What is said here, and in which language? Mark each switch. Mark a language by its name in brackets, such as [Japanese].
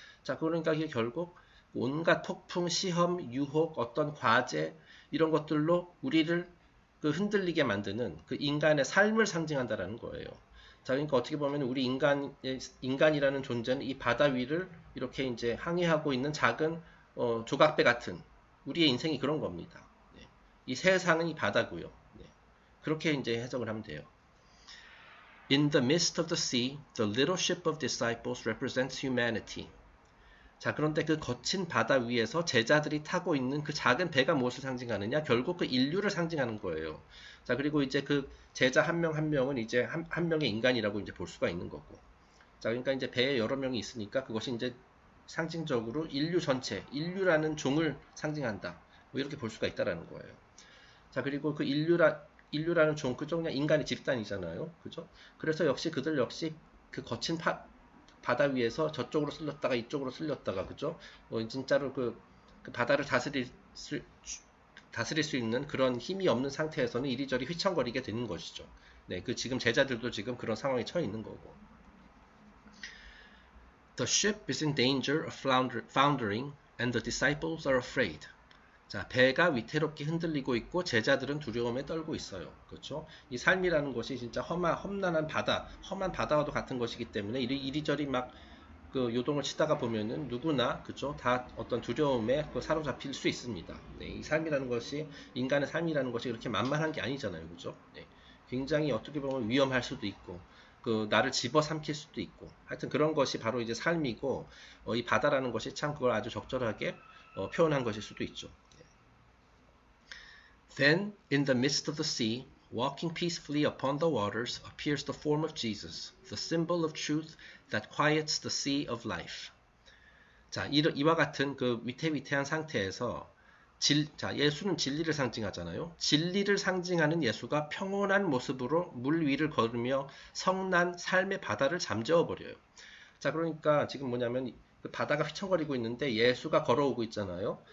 [Korean] 자, 그러니까 이게 결국 온갖 폭풍, 시험, 유혹, 어떤 과제 이런 것들로 우리를 그 흔들리게 만드는 그 인간의 삶을 상징한다라는 거예요. 자, 그러니까 어떻게 보면 우리 인간이라는 존재는 이 바다 위를 이렇게 이제 항해하고 있는 작은 조각배 같은 우리의 인생이 그런 겁니다. 네. 이 세상은 이 바다고요. 네. 그렇게 이제 해석을 하면 돼요. [English] In the midst of the sea, the little ship of disciples represents humanity. [Korean] 자, 그런데 그 거친 바다 위에서 제자들이 타고 있는 그 작은 배가 무엇을 상징하느냐? 결국 그 인류를 상징하는 거예요. 자, 그리고 이제 그 제자 한 명 한 명은 이제 한 명의 인간이라고 이제 볼 수가 있는 거고. 자, 그러니까 이제 배에 여러 명이 있으니까 그것이 이제 상징적으로 인류 전체, 인류라는 종을 상징한다. 뭐 이렇게 볼 수가 있다라는 거예요. 자, 그리고 그 인류라는 종, 그쪽 그냥 인간의 집단이잖아요. 그죠? 그래서 역시 그들 역시 그 거친 바다 위에서 저쪽으로 쓸렸다가 이쪽으로 쓸렸다가, 그죠? 진짜로 그 바다를 다스릴 수 있는 그런 힘이 없는 상태에서는 이리저리 휘청거리게 되는 것이죠. 네, 그 지금 제자들도 지금 그런 상황에 처해 있는 거고. [English] The ship is in danger of foundering and the disciples are afraid. [Korean] 자, 배가 위태롭게 흔들리고 있고 제자들은 두려움에 떨고 있어요. 그렇죠? 이 삶이라는 것이 진짜 험난한 바다, 험한 바다와도 같은 것이기 때문에 이리저리 막 그 요동을 치다가 보면은 누구나, 그죠? 다 어떤 두려움에 사로잡힐 수 있습니다. 네, 이 삶이라는 것이, 인간의 삶이라는 것이 그렇게 만만한 게 아니잖아요. 그죠? 네, 굉장히 어떻게 보면 위험할 수도 있고, 나를 집어삼킬 수도 있고, 하여튼 그런 것이 바로 이제 삶이고, 이 바다라는 것이 참 그걸 아주 적절하게 표현한 것일 수도 있죠. [English] Then, in the midst of the sea, walking peacefully upon the waters, appears the form of Jesus, the symbol of truth that quiets the sea of life. [Korean] 자, 이와 같은 그 위태위태한 상태에서 예수는 진리를 상징하잖아요. 진리를 상징하는 예수가 평온한 모습으로 물 위를 걸으며 성난 삶의 바다를 잠재워 버려요. 자, 그러니까 지금 뭐냐면 그 바다가 휘청거리고 있는데 예수가 걸어오고 있잖아요.